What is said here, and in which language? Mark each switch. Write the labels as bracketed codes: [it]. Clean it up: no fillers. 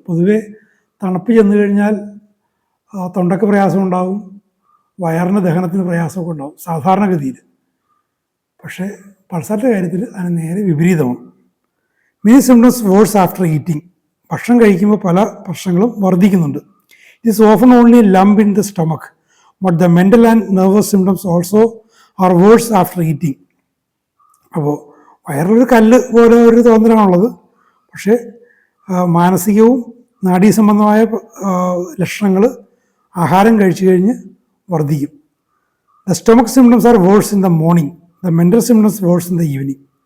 [ml] പൊതുവേ തണുപ്പ് ചെന്ന് കഴിഞ്ഞാൽ തൊണ്ടയ്ക്ക് പ്രയാസം ഉണ്ടാകും, വയറിന് ദഹനത്തിന് പ്രയാസമൊക്കെ ഉണ്ടാകും സാധാരണഗതിയിൽ. പക്ഷേ പൾസാറ്റിൻ്റെ കാര്യത്തിൽ അതിന് നേരെ വിപരീതമാണ്. [en] many symptoms worse after eating, [ml] ഭക്ഷണം കഴിക്കുമ്പോൾ പല പ്രശ്നങ്ങളും വർദ്ധിക്കുന്നുണ്ട്. [en] It is often only a lump in the stomach, but the mental and nervous symptoms also are worse after eating. [ml] അപ്പോൾ വയറിലൊരു കല്ല് പോലെ ഒരു തോന്നലാണുള്ളത്, പക്ഷേ മാനസികവും നാഡീസംബന്ധമായ ലക്ഷണങ്ങൾ ആഹാരം കഴിച്ചു കഴിഞ്ഞ് വർദ്ധിക്കും. [en] The stomach symptoms are worse in the morning, the mental symptoms worse in the evening.